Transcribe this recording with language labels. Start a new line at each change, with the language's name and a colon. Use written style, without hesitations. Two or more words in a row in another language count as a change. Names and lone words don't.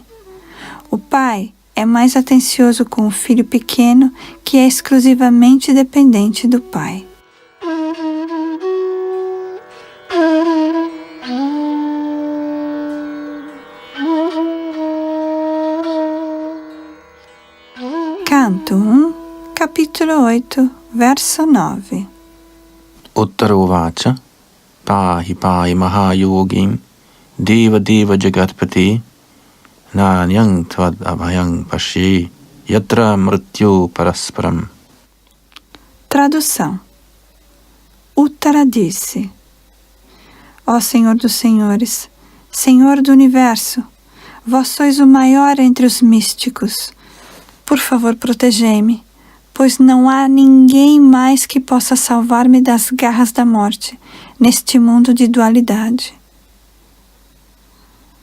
Portuguese: O pai é mais atencioso com o filho pequeno que é exclusivamente dependente do pai. Canto 1, capítulo 8, verso 9.
Sanskrit: Uttarovacha Pahi Pahi Mahayogim Deva Deva Jagatpati Nanyang Tvad Abhayang Pashi Yatra Mrityu Parasparam.
Portuguese: Tradução. Uttara disse: Ó Senhor dos Senhores, Senhor do Universo, vós sois o maior entre os místicos. Por favor, protegei-me, pois não há ninguém mais que possa salvar-me das garras da morte neste mundo de dualidade.